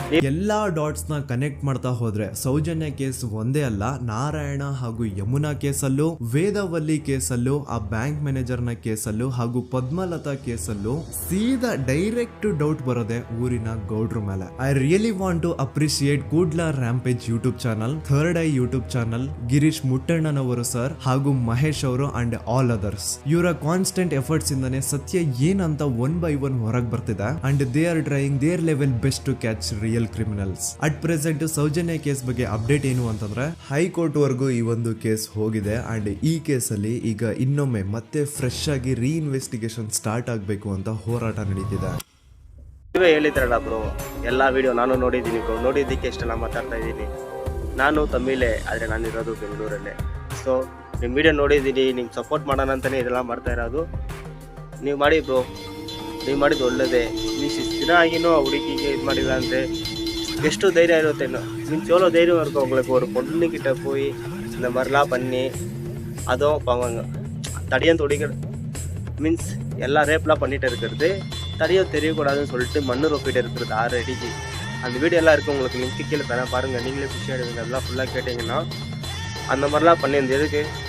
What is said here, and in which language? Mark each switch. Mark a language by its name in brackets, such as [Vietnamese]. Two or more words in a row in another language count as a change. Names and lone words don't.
[Kannada] ಎಲ್ಲಾ ಡಾಟ್ಸ್ ನ ಕನೆಕ್ಟ್ ಮಾಡ್ತಾ ಹೋದ್ರೆ ಸೌಜನ್ಯ ಕೇಸ್ ಒಂದೇ ಅಲ್ಲ, ನಾರಾಯಣ ಹಾಗೂ ಯಮುನಾ ಕೇಸಲ್ಲೂ, ವೇದವಲ್ಲಿ ಕೇಸಲ್ಲೂ, ಆ [English] bank manager [Kannada] ನ ಕೇಸಲ್ಲೂ ಹಾಗೂ ಪದ್ಮಲತಾ ಕೇಸಲ್ಲೂ ಸೀದಾ [English] direct doubt [Kannada] ಬರೋದೆ ಊರಿನ ಗೌಡ್ರ ಮೇಲೆ. [English] I really want to appreciate Kudla Rampage YouTube channel, Third Eye YouTube channel, Girish Muttannanavaru sir ಹಾಗೂ ಮಹೇಶ್ ಅವರು and all others. ಇವರ constant efforts [Kannada] ಇಂದಾನೆ ಸತ್ಯ ಏನಂತ [English] one by one [Kannada] ಹೊರಗೆ ಬರ್ತಿದೆ [English] and they are trying their level best to catch real criminals. at present [Kannada] ಸೌಜನ್ಯ ಕೇಸ್ ಬಗ್ಗೆ ಅಪ್ಡೇಟ್ ಏನು ಅಂತಂದ್ರೆ ಹೈಕೋರ್ಟ್ ವರೆಗೂ ಈ ಒಂದು ಕೇಸ್ ಹೋಗಿದೆ ಅಂಡ್ ಈ ಕೇಸಲ್ಲಿ ಈಗ ಇನ್ನೊಮ್ಮೆ ಮತ್ತೆ ಫ್ರೆಶ್ ಆಗಿ [English] reinvestigation start [Kannada] ಆಗಬೇಕು ಅಂತ ಹೋರಾಟ ನಡೀತಿದೆ. ನೀವೇ ಹೇಳಿದ್ರಲ್ಲ ಬ್ರೋ, ಎಲ್ಲ ವಿಡಿಯೋ ನಾನು ನೋಡಿದ್ದೀನಿ ಬ್ರೋ, ನೋಡಿದ್ದಕ್ಕೆ ಇಷ್ಟೆಲ್ಲ ಮಾತಾಡ್ತಾ ಇದ್ದೀನಿ. ನಾನು ತಮಿಳೇ, ಆದರೆ ನಾನಿರೋದು ಬೆಂಗಳೂರಲ್ಲೇ. ಸೊ ನಿಮ್ಮ ವಿಡಿಯೋ ನೋಡಿದ್ದೀನಿ, ನಿಮ್ಗೆ ಸಪೋರ್ಟ್ ಮಾಡೋಣ ಅಂತಲೇ ಇದೆಲ್ಲ ಮಾಡ್ತಾ ಇರೋದು. ನೀವು ಮಾಡಿ ಬ್ರೋ, ನೀವು ಮಾಡಿದ್ದು ಒಳ್ಳೇದೇ. ನೀವು ಇಷ್ಟು ದಿನ ಆಗಿನೂ ಆ ಹುಡುಗಿಗೆ ಇದು ಮಾಡಿಲ್ಲ ಅಂದರೆ ಎಷ್ಟು ಧೈರ್ಯ ಇರುತ್ತೆ. ನೀವು ಚೋಲೋ ಧೈರ್ಯ ಹೋಗ್ಬೇಕು. [Tamil] ஒரு பொண்ணுக்கிட்ட போய் இந்த மாதிரிலாம் பண்ணி அதுவும் அவங்க தடியன் தொடிகள் மீன்ஸ் எல்லா ரேப்லாம் பண்ணிட்டு இருக்கிறது தடியும் தெரியக்கூடாதுன்னு சொல்லிட்டு மண்ணு ரொப்பிட்டு இருக்கிறது 6 அடிக்கு. அந்த வீடியோ எல்லாம் இருக்குது உங்களுக்கு, லிங்க் கீழே தரேன் பாருங்கள். நீங்களே குஷி ஆகிடுவீங்க. அதெல்லாம் ஃபுல்லாக கேட்டிங்கன்னா அந்த மாதிரிலாம் பண்ணியிருந்தது எதுக்கு?